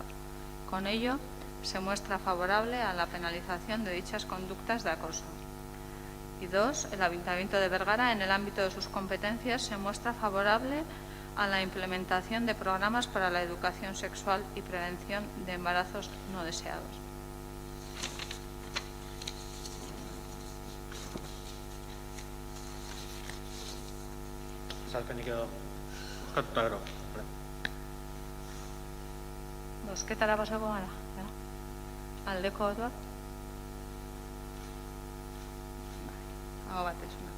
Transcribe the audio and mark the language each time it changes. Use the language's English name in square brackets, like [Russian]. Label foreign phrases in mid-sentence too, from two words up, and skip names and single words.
[Spanish] Con ello, se muestra favorable a la penalización de dichas conductas de acoso. Y 2. El Ayuntamiento de Vergara, en el ámbito de sus competencias, se muestra favorable a la implementación de programas para la educación sexual y prevención de embarazos no deseados. [Basque] Azalpenik edo bozkatuta gero. Bozketara pasako gara. Aldeko botoak. Aho batez.